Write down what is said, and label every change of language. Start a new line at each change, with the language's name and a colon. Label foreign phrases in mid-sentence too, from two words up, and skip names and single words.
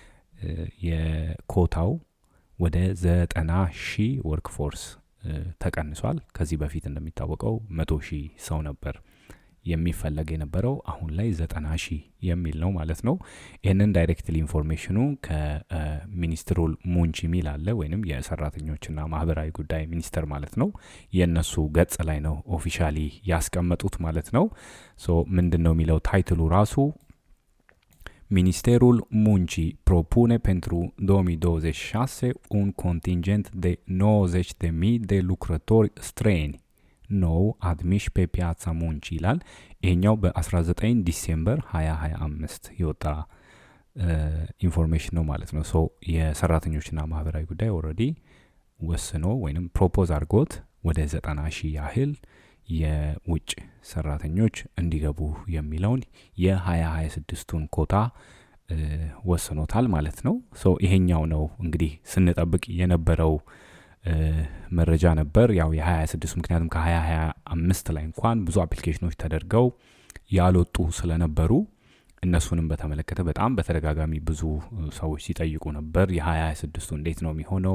Amharic: የኮታው ወደ 90,000
English: work force
Amharic: ተቀንሷል። ከዚህ በፊት እንደሚታወቀው 100,000 ሰው ነበር የሚፈለግ የነበረው፣ አሁን ላይ 90,000 የሚል ነው ማለት ነው። ይህንን ዳይሬክትሊ ኢንፎርሜሽኑ ከሚኒስትሩ ሙንቺ ሚል አለ ወይንም የሰራተኞችና ማህበራዊ ጉዳይ ሚኒስተር ማለት ነው። የእነሱ ገጽ ላይ ነው ኦፊሻሊ ያስቀመጡት ማለት ነው። ምንድን ነው የሚለው ታይትሉ ራሱ
Romanian: Ministerul Muncii propune pentru 2026 un contingent de 90,000 de lucrători străini nou admiși pe piața muncii
Amharic: ይላል። ይሄኛው በ19 ዲሴምበር 2025 የወጣ ኢንፎርሜሽን ነው ማለት ነው። የሰራተኞችና ማህበራዊ ጉዳይ ኦልሬዲ ወስኖ ወይንም ፕሮፖዝ አድርጎት ወደ 90,000 ያህል የውጭ ሰራተኞች እንዲገቡ የሚለውን የ2026ቱን ኮታ ወስኖታል ማለት ነው። ይሄኛው ነው እንግዲህ ስንጠብቅ የነበረው መረጃ ነበር። ያው የ2026 ምክንያቱም ከ2025 ላይ እንኳን ብዙ አፕሊኬሽኖች ተደርገው ያልወጡ ስለነበሩ እነሱንም በተመለከተ በጣም በተደጋጋሚ ብዙ ሰዎች ሲጠይቁ ነበር። የ2026ቱ እንዴት ነው የሚሆነው?